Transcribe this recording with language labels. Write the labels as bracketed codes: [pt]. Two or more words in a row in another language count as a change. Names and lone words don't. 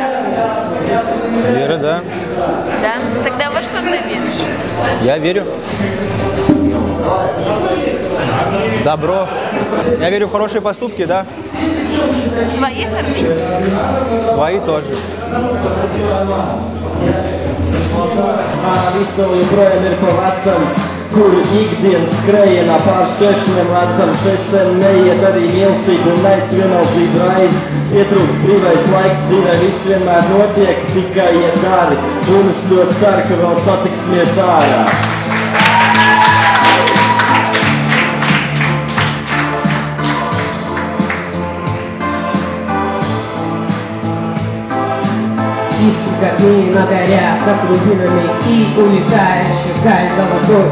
[ru] Вера, да. Да? Тогда во что ты веришь? Я верю в добро. Я верю в хорошие поступки, да. Свои хорошие? Свои тоже. [lv] Visu joprojām ir pa vecam, kur ikdienas skrējienā pār šķēršļiem lecam. Secen neiet arī mīlestība un naids vienaldzība raiz. Ietrūkst brīvais laiks, dzīvē viss vienmēr notiek, tikai iet dari. Un es ļoti ceru, ka vēl satiksimies ārā. [ru] Искры как мина горят над глубинами и улетаешь вдаль головой.